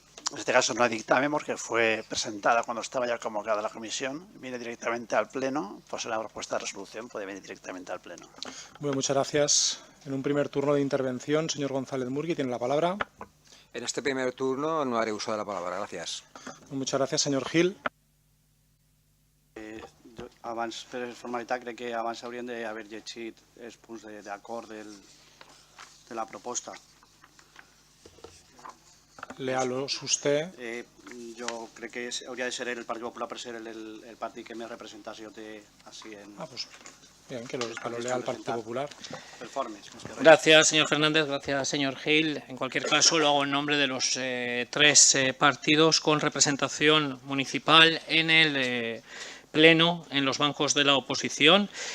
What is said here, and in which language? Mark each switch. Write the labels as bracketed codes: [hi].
[es] En este caso no hay dictamen porque fue presentada cuando estaba ya convocada la comisión. Viene directamente al Pleno, pues la propuesta de resolución puede venir directamente al Pleno. Bueno, muchas gracias. En un primer turno de intervención, señor González Murgui, tiene la palabra. En este primer turno no haré uso de la palabra. Gracias. Muchas gracias, señor Gil. [ca] Abans, per formalitat, crec que abans haurien d'haver llegit els punts d'acord de la proposta. [es] Léalos usted. [ca] Jo crec que hauria de ser el Partit Popular per ser el partit que més representació té així en... [es] Pues bien, que lo lea el Partido Popular. Gracias, señor Fernández. Gracias, señor Gil. En cualquier caso, lo hago en nombre de los 3 partidos con representación municipal en el Pleno, en los bancos de la oposición.